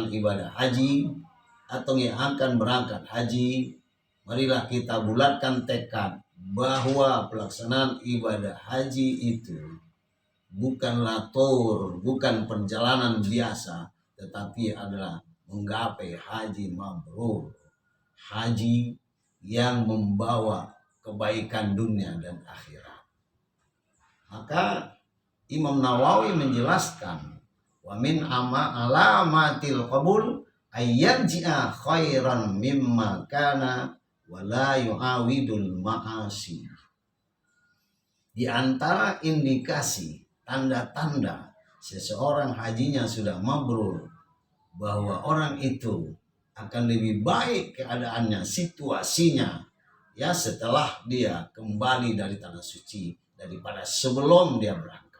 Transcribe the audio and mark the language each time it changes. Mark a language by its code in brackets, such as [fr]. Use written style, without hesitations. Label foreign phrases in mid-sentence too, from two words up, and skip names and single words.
[id] ibadah haji atau yang akan berangkat haji, marilah kita bulatkan tekad bahwa pelaksanaan ibadah haji itu bukanlah tour, bukan perjalanan biasa, tetapi adalah menggapai haji mabrur, haji yang membawa kebaikan dunia dan akhirat. Maka Imam Nawawi menjelaskan, [ar] ومن علامات القبول أن يرجع خيرا مما كان ولا يعاود المعاصي. [id] Di antara indikasi tanda-tanda seseorang hajinya sudah mabrur, bahwa orang itu akan lebih baik keadaannya, situasinya, ya, setelah dia kembali dari tanah suci daripada sebelum dia berangkat.